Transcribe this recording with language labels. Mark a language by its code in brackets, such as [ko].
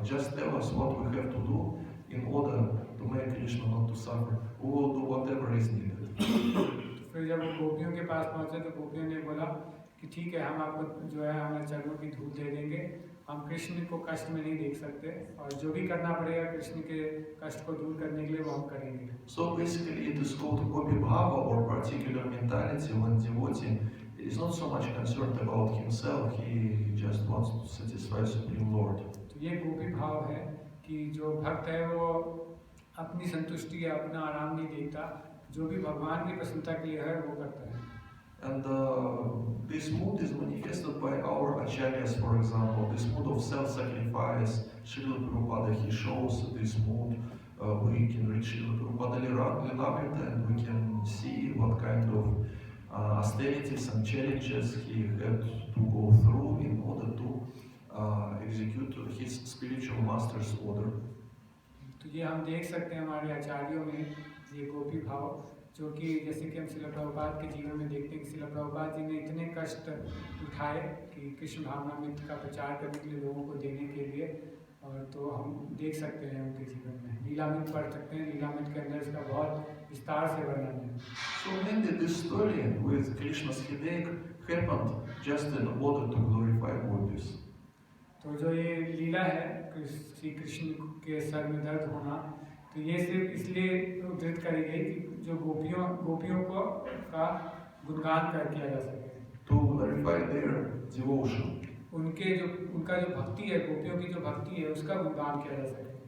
[en] Just tell us what we have to do in order to make Krishna not to suffer. We will do whatever is needed. [hi] फिर जब वो गोपियों के पास पहुंचे तो गोपियों ने बोला कि ठीक है हम आपको जो है हमारे चरणों की धूल दे देंगे. हम कृष्ण को कष्ट में नहीं देख सकते और जो भी करना पड़ेगा कृष्ण के कष्ट को दूर करने के लिए वो हम करेंगे. [en] So basically it is called Gopi Bhava or particular mentality when devotee is not so much concerned about himself, he just wants to satisfy Supreme Lord. [hi] तो ये गोपी भाव है कि जो भक्त है वो अपनी संतुष्टि या अपना आराम नहीं देखता, जो भी भगवान की प्रसन्नता के लिए है वो करता है. [en] And this mood is manifested by our acharyas, for example, this mood of self-sacrifice. Srila Prabhupada, he shows this mood. We can read Srila Prabhupada Lilamrita and we can see what kind of austerities and challenges he had to go through in order to execute his spiritual master's order. [hi] तो ये हम देख सकते हैं हमारे आचार्यों में ये गोपी भाव जो कि जैसे कि हम श्रील प्रभुपाद के जीवन में देखते हैं कि श्रील प्रभुपाद जी ने इतने कष्ट उठाए कि कृष्ण भावनामृत का प्रचार करने के लिए लोगों को देने के लिए, और तो हम देख सकते हैं उनके जीवन में. लीलामृत पढ़ सकते हैं, लीलामृत के अंदर इसका बहुत विस्तार से वर्णन है. [en] So mainly this story with Krishna's headache happened just in order to glorify gopis. [hi] तो जो ये लीला है श्री कृष्ण के सर में दर्द होना, तो ये सिर्फ इसलिए उद्धृत करी गई कि जो गोपियों को का गुणगान किया जा सके. [en] To glorify their devotion. [hi] उनका जो भक्ति है, गोपियों की जो भक्ति है उसका गुणगान किया जा सके.